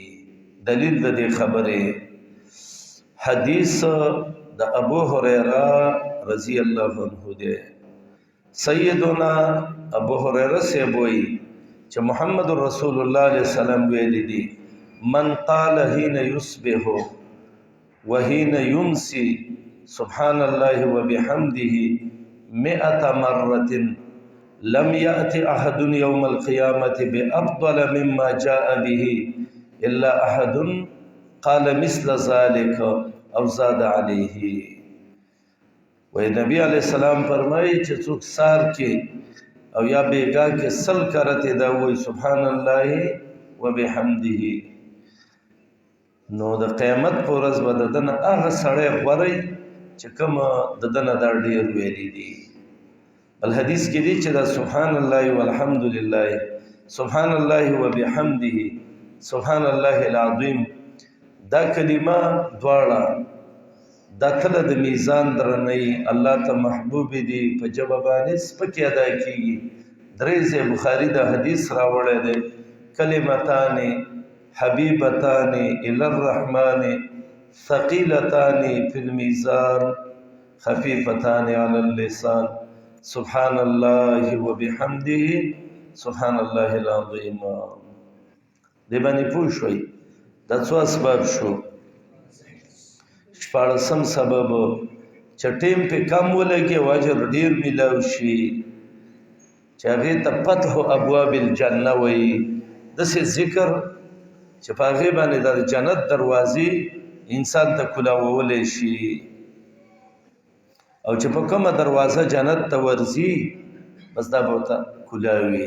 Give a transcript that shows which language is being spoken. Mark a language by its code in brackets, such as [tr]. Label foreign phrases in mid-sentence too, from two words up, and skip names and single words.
[ps] دلیل د دې خبرې حدیث د ابو هریره [ar] رضی الله عنه [ps] دی. سیدنا ابو هریره صاحب وایي چې محمد رسول الله علیه وسلم ویلي دي [ar] من قال حين يصبح وحين يمسي سبحان الله وبحمده 100 مرة لم يأت أحد يوم القيامة بأفضل مما جاء به إلا أحد قال مثل ذلك او زاد عليه. [ps] وی نبی علیہ السلام فرمائی چې څوک سار کې او یا بیگا کې 100 کرته دا وی [ar] سبحان الله وبحمده، [ps] نو د قیامت پر ورځ به ددن هغه سړی غوړی چې کوم ددن دا ډیر ویلي دي. بل حدیث کې دی چې دا [ar] سبحان الله والحمد لله سبحان الله وبحمده سبحان الله العظیم [ps] دا کلمه دواړه دا کله د میزان درنۍ الله ته محبوب دي په جواب باندې سپکې ادا کیږي. درې ځای بخاری دا حدیث راوړی دی [ar] کلمتان حبیبتان الی الرحمن ثقیلتان فی الميزان خفیفتان علی اللسان سبحان الله وبحمده سبحان الله العظیم. [ps] دی باندې پوه شوئ دا څو اسباب شو. شپاړسم سبب چې ټیم په کم ولګي واجر ډیر ملاو شي چې هغې ته [ar] فتح ابواب الجنه [ps] وایي. داسې ذکر چې په هغې باندې د جنت دروازې انسان ته کولاوولی شي او چې په کومه دروازه جنت ته ورځي بس دا به ورته کولاوي.